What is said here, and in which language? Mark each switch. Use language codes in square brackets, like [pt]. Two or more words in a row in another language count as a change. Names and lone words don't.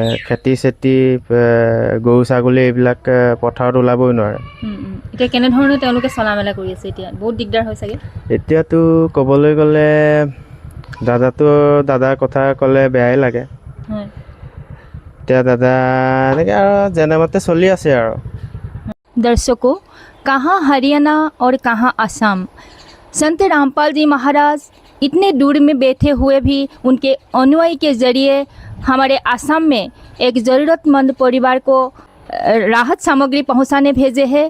[as] খেতি চেতি, গৰু ছাগলী এইবিলাক পথাৰত ওলাবই নোৱাৰে। এতিয়া কেনেধৰণে তেওঁলোকে চলা মেলা কৰি আছে? এতিয়া বহুত দিগদাৰ হয় চাগে? এতিয়াতো ক'বলৈ গ'লে দাদাৰ কথা ক'লে বেয়াই লাগে। এতিয়া দাদা এনেকৈ আৰু যেনেমতে চলি আছে আৰু। [hi] दर्शकों, कहाँ हरियाणा और कहाँ असम। संत रामपाल जी महाराज इतने दूर में बैठे हुए भी उनके अनुयायी के जरिए हमारे असम में एक ज़रूरतमंद परिवार को राहत सामग्री पहुंचाने भेजे हैं।